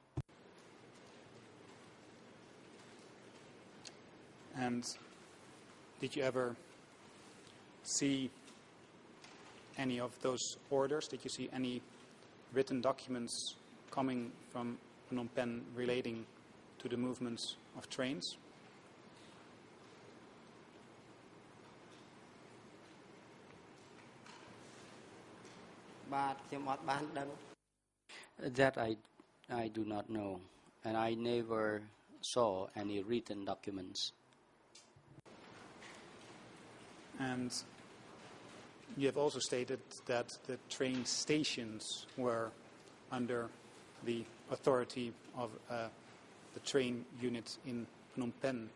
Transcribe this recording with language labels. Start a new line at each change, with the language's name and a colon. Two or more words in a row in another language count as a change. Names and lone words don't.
English: And did you ever see any of those orders? Did you see any written documents coming from Phnom Penh relating to the movements of trains?
Khmer: បាទខ្ញុំអត់បានដឹង
English: That I do not know, and I never saw any written documents. And you have also stated that the train stations were under the authority of the train unit in Phnom Penh.